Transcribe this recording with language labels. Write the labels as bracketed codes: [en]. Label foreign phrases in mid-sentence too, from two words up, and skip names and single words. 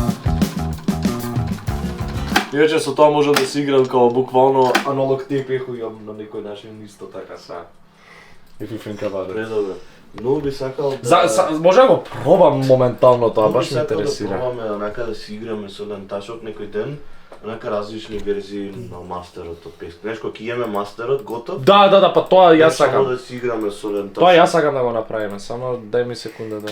[mk] Иначе со тоа можам да се играм као буквално аналог тейп хујам на некој начин исто така са. [en] If you think about it. [mk] Предобро. Но би сакал да... Може да го пробам моментално тоа, баш ме интересира. Да пробаме онака да си играме со ленташот некој ден, онака различни верзии на мастерот од песка. Знаеш, кога ќе имаме мастерот готов? Да, па тоа јас сакам. Само да си играме со ленташот. Тоа јас сакам да го направиме, само дај ми секунда да.